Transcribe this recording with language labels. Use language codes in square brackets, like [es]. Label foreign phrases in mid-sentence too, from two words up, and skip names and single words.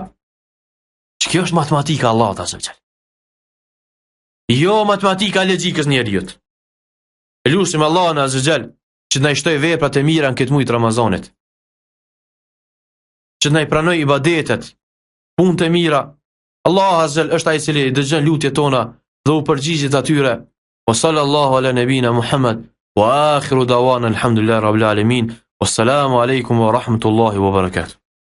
[sq] Kjo është matematika e Allahut [ar] عز وجل. [sq] Jo matematika e logjikës njerëzit. Lutim Allahun [ar] عز وجل [sq] që na i shtoj veprat e mira në këtë muaj të Ramazanit. Që na i pranoj ibadetet, punët e mira. Allah [ar] عز وجل [sq] është ai i cili dëgjon lutjet tona dhe u përgjigjet atyre. [ar] وصلى الله على نبينا محمد وآخر دعوانا الحمد لله رب العالمين. والسلام عليكم ورحمة الله وبركاته.